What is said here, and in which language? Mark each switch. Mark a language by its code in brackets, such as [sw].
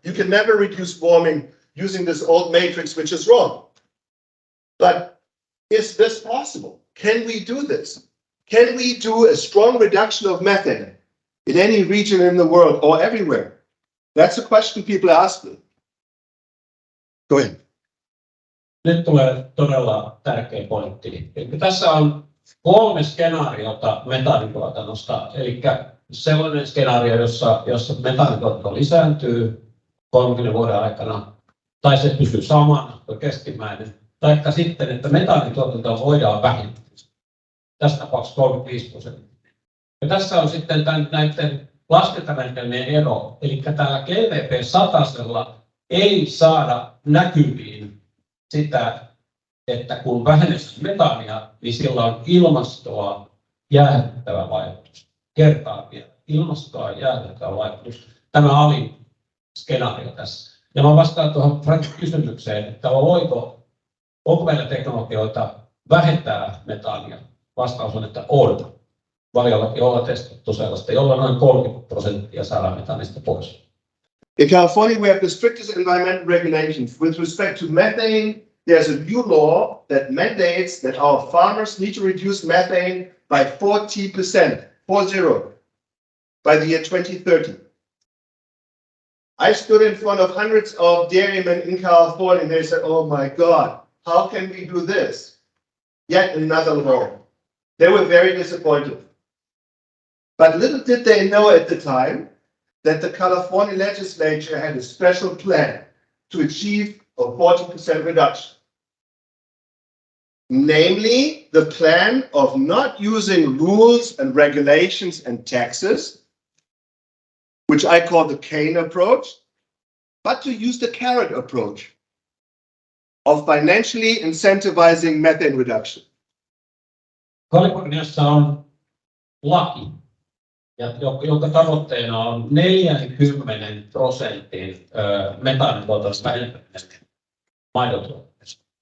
[en] You can never reduce warming using this old matrix, which is wrong. But is this possible? Can we do this? Can we do a strong reduction of methane in any region in the world or everywhere? That's a question people ask me. Go ahead. [fi] Nyt tulee todella tärkeä pointti. Eli tässä on 3 skenaariota metaanituotannosta. Eli sellainen skenaario, jossa metaanituotanto lisääntyy 30 vuoden aikana, tai se pysyy samana, keskimmäinen, taikka sitten, että metaanituotantoa voidaan vähentää. Tässä tapauksessa 35%. Ja tässä on sitten näiden laskentamenetelmien ero. Eli täällä GVP-100 ei saada näkyviin sitä, että kun vähennetään metaania, niin sillä on ilmastoa jäähdyttävä vaikutus. Kertaan vielä, ilmastoa jäähdyttävä vaikutus. Tämä alin skenaario tässä. Ja mä vastaan tuohon Frankin kysymykseen, että onko meillä teknologioita vähentää metaania? Vastaus on, että on. Valiollakin ollaan testattu sellaista, jolla noin 30% saadaan metaanista pois. [en] In California, we have the strictest environmental regulations. With respect to methane, there's a new law that mandates that our farmers need to reduce methane by 40%, 40, by the year 2030. I stood in front of hundreds of dairymen in California and they said, oh my God, how can we do this? Yet another law. They were very disappointed. But little did they know at the time that the California legislature had a special plan to achieve of 40% reduction. Namely, the plan of not using rules and regulations and taxes, which I call the cane approach, but to use the carrot approach of financially incentivizing methane reduction. [fi] Kaliforniassa on laki, jonka tavoitteena on 40% metaanintuotannosta vähentäminen maidontuotannossa.